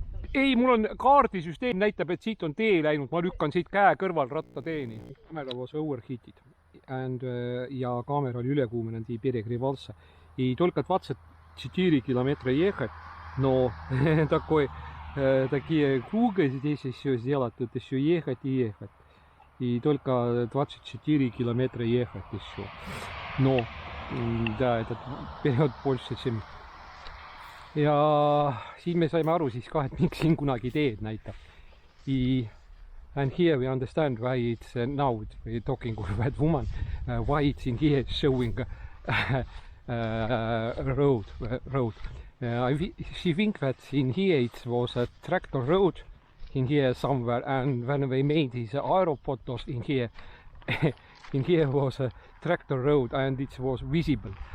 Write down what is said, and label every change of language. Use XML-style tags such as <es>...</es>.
<et>Ei, mul on kaardisüsteem näitab, et siit on tee läinud. Ma lükkan siit käe kõrval rattateeni.</et> <en>Camera was overheated and,</en> <et>ja kaamera oli ülekuumenenud</et> <ru>и перегревался. И только 24 километра ехать, но такие круги здесь еще сделать, тут еще ехать и ехать. И только 24 километра ехать еще. Но, да, этот период больше, чем...</ru> <et>Ja siin me saime aru siis ka, et miks siin kunagi teed näitab.</et> <en>And here we understand why it's now we're talking about woman, why it's in here showing road. She think that in here it was a tractor road in here somewhere, and when we made these aerophotos in here was a tractor road and it was visible.</en>